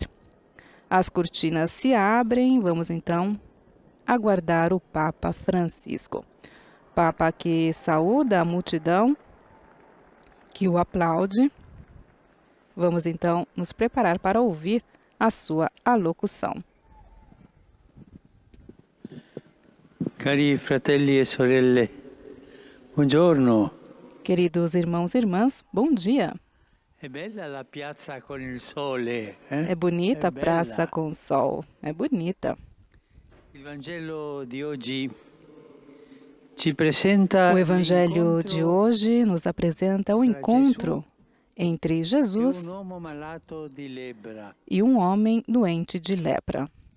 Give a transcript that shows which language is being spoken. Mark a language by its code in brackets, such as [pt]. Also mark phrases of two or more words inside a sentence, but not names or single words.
[pt] As cortinas se abrem, vamos então aguardar o Papa Francisco. Papa que saúda a multidão, que o aplaude. Vamos então nos preparar para ouvir a sua alocução. [it] Cari fratelli e sorelle, buongiorno. [pt] Queridos irmãos e irmãs, bom dia. [it] É bella la piazza con il sole, [pt] É bonita a praça com o sol. É bonita. O Evangelho de hoje nos apresenta o encontro entre Jesus e um homem doente de lepra.